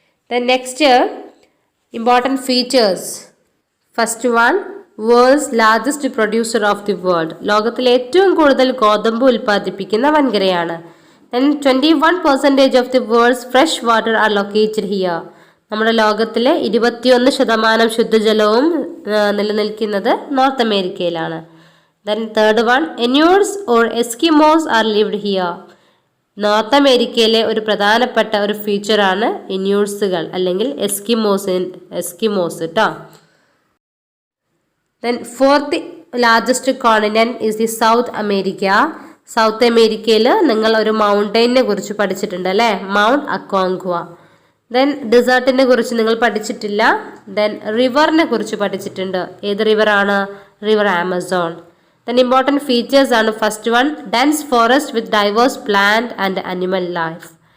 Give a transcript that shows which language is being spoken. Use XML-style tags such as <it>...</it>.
<en>Then next, important features. First one, world's largest producer of the world.</en> <ml>ലോകത്തിലെ ഏറ്റവും കൂടുതൽ ഗോതമ്പ് ഉൽപ്പാദിപ്പിക്കുന്ന വൻകരയാണ്.</ml> <en>Then 21% of the world's fresh water are located here.</en> <ml>നമ്മുടെ ലോകത്തിലെ 21% ശുദ്ധജലവും നിലനിൽക്കുന്നത് നോർത്ത് അമേരിക്കയിലാണ്.</ml> <en>Then third one, Inuits or Eskimos are lived here.</en> <ml>North അമേരിക്കയിലെ ഒരു പ്രധാനപ്പെട്ട ഒരു ഫീച്ചറാണ് ഇന്യൂട്സുകൾ അല്ലെങ്കിൽ എസ്കിമോസ് കേട്ടോ.</ml> <en>Then fourth largest continent is the South America.</en> <ml>South അമേരിക്കയിൽ നിങ്ങൾ ഒരു മൗണ്ടെയിനെ കുറിച്ച് പഠിച്ചിട്ടുണ്ട് അല്ലേ, മൗണ്ട് അക്കോങ്ക്വ. ദെൻ ഡെസേർട്ടിനെ കുറിച്ച് നിങ്ങൾ പഠിച്ചിട്ടില്ല. ദെൻ റിവറിനെ കുറിച്ച് പഠിച്ചിട്ടുണ്ട്. ഏത് റിവറാണ്? River Amazon.</ml> <en>Then important features ആണ്. First one, dense forest with diverse plant and animal life.</en>